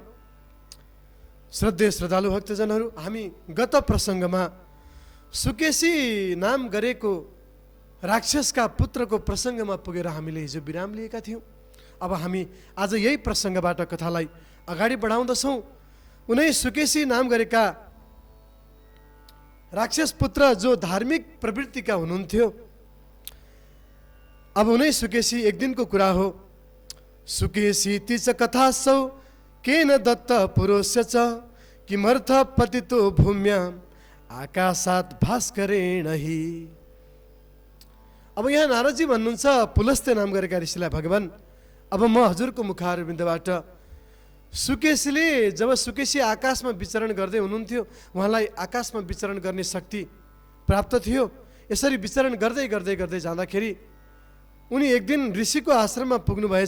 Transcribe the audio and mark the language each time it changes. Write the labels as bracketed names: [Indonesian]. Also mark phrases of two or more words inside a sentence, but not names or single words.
[Nepali] श्रद्धेय श्रद्धालु भक्तजनहरू, हामी गत प्रसङ्गमा सुकेशी नाम गरेको राक्षसका पुत्रको प्रसङ्गमा पुगेर हामीले हिजो विराम लिएका थियौँ। अब हामी आज यही प्रसङ्गबाट कथालाई अगाडि बढाउँदछौँ। उनै सुकेशी नाम गरेका राक्षस पुत्र जो धार्मिक प्रवृत्तिका हुनुहुन्थ्यो। अब उनै सुकेशी एक दिनको कुरा हो। [Sanskrit] सुकेशी तिच कथासौ केन दत्त पुरोस्य च किमर्थ पतितो भूम्याम आकाशात् भास्करेण हि। [Nepali] अब यहाँ नारदजी भन्नुहुन्छ पुलस्त्य नाम गरेका ऋषिलाई, भगवान अब म हजुरको मुखारविन्दबाट सुकेशीले, जब सुकेशी आकाशमा विचरण गर्दै हुनुहुन्थ्यो, उहाँलाई आकाशमा विचरण गर्ने शक्ति प्राप्त थियो। यसरी विचरण गर्दै गर्दै गर्दै जाँदाखेरि उनी एक दिन ऋषिको आश्रममा पुग्नु भएछ।